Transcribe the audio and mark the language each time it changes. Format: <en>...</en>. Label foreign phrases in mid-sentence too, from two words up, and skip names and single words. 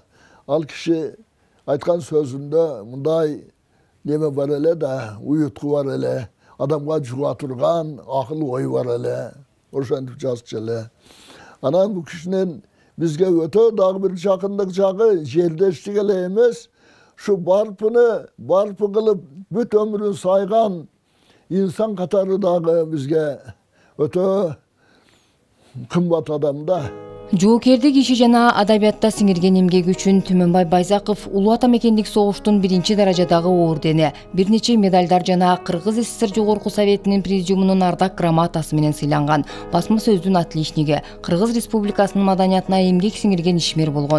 <ky>Ал киши айткан сөзүндө мындай неме бар эле да, уютку бар эле, адамга жуга турган акыл ой бар эле. Ошентип жазчу эле. Анан бул кишинин бизге өтө дагы бир жакындык жагы жердештик эле эмес, ушу барпы кылып бүт өмүрүн сайган инсан катары дагы бизге өтө кымбат адамда. Жоокердик иши жана адабиятта сиңирген эмгеги үчүн Түмөнбай Байзаков Улуу Ата Мекендик согуштун 1-даражадагы ордени, бир нече медалдар жана Кыргыз СССР Жогорку Советинин президиумунун ардак грамотасы менен сыйланган. Басма сөздүн отличниги, Кыргыз Республикасынын маданиятына эмгек сиңирген ишмер болгон.</ky>